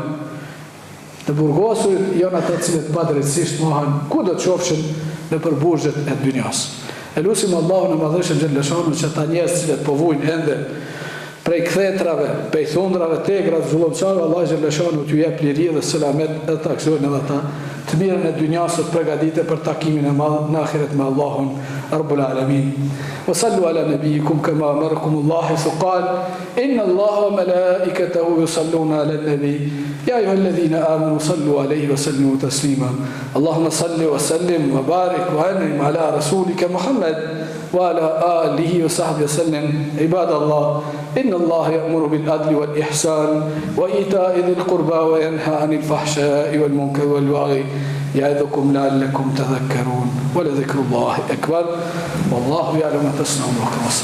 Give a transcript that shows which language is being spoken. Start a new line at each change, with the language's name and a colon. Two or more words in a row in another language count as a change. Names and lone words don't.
Albanian: Të burgosurit janë ata cilët pa drejtësisht mohan ku do të qofshin në për burgjet e dynjas. Elusim Allahun e madhreshëm
Arabic: جل شأنه
Albanian: që ata njerëz cilët po vujnë ende prej kthetrave, prej thundrave, tegrat, zullumçarëve, Allah
Arabic: جل شأنه
Albanian: t'ju jep liri dhe selamet edhe ta gëzojnë edhe ata të mirën e dynjasët përgatite për takimin e madh në ahiret me Allahun
Arabic: رب العالمين. وصلوا على نبيكم كما أمركم الله حيث قال إن الله وملائكته يصلون على النبي يا أيها الذين آمنوا صلوا عليه وسلموا تسليما اللهم صل وسلم وبارك وأنعم على رسولك محمد وعلى آله وصحبه وسلم عباد الله إن الله يأمر بالعدل والإحسان وإيتاء ذي القربى وينهى عن الفحشاء والمنكر والبغي يعظكم لعلكم تذكرون ولذكر الله أكبر والله يعلم ما تصنعون.